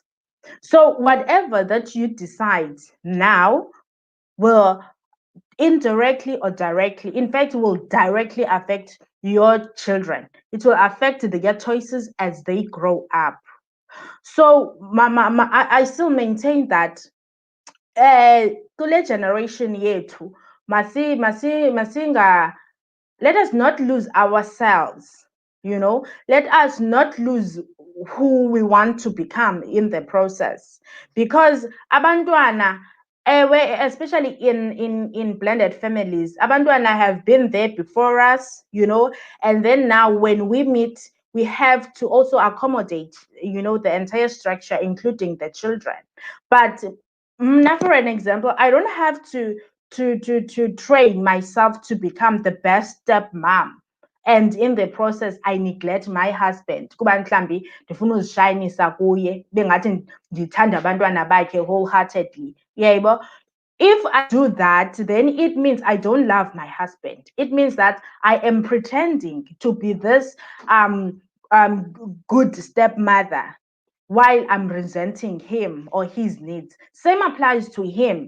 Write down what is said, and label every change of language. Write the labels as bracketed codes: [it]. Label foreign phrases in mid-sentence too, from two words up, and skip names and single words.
[en] So whatever that you decide now will indirectly or directly, in fact, will directly affect your children. It will affect their choices as they grow up. So I still maintain that [xh] kule generation yethu [en] let us not lose ourselves, let us not lose who we want to become in the process, because abantwana, especially in blended families, abantwana have been there before us, and then now when we meet, we have to also accommodate, the entire structure, including the children. But now, for an example, I don't have to train myself to become the best stepmom, and in the process I neglect my husband [xh] kuba mhlambi ndifuna uzishayinisa kuye bengathi ndithanda abantwana bakhe [en] wholeheartedly. Yebo. If I do that, then it means I don't love my husband. It means that I am pretending to be this good stepmother while I'm resenting him or his needs. Same applies to him.